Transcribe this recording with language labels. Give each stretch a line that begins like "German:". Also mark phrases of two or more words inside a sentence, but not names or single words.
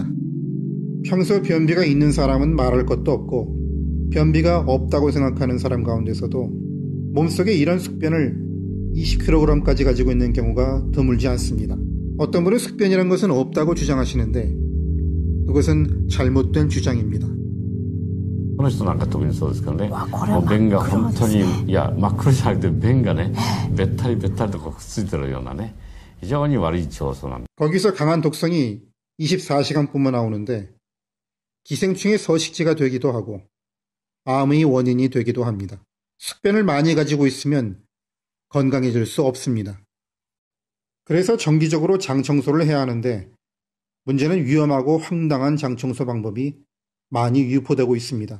Korean: 평소 변비가 있는 사람은 말할 것도 없고 변비가 없다고 생각하는 사람 가운데서도 몸속에 이런 숙변을 20kg까지 가지고 있는 경우가 드물지 않습니다. 어떤 분은 숙변이란 것은 없다고 주장하시는데 그것은 잘못된 주장입니다.
Japanese: この人なんか特にそうですからね。もう便が本当にいや真っ黒じゃなくて便がねべったりべったりとくっついてるようなね非常に悪い腸素なんです。
Korean: 거기서 강한 독성이 24시간뿐만 나오는데 기생충의 서식지가 되기도 하고 암의 원인이 되기도 합니다. 숙변을 많이 가지고 있으면 건강해질 수 없습니다. 그래서 정기적으로 장 청소를 해야 하는데 문제는 위험하고 황당한 장 청소 방법이 많이 유포되고 있습니다.